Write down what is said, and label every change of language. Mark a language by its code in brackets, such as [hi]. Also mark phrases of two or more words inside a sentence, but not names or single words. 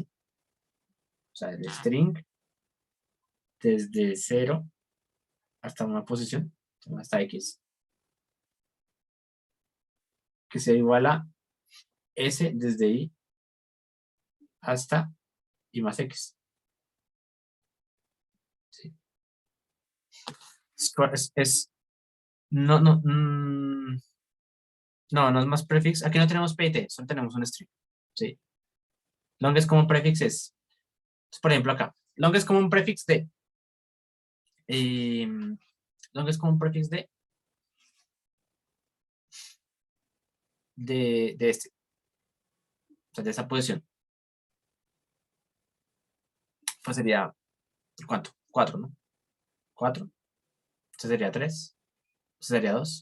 [es] O sea, el string desde 0 hasta una posición, hasta X, que sea igual a S desde Y hasta Y más X. ¿Sí? No, No, no es más prefix. Aquí no tenemos PIT, solo tenemos un string. Sí. [en] Longest common prefix [es] es, por ejemplo, acá. [en] Longest common prefix de. Longest common prefix de este. [es] O sea, de esa posición. Pues sería, ¿cuánto? 4, ¿no? 4. Este sería 3. Este sería 2.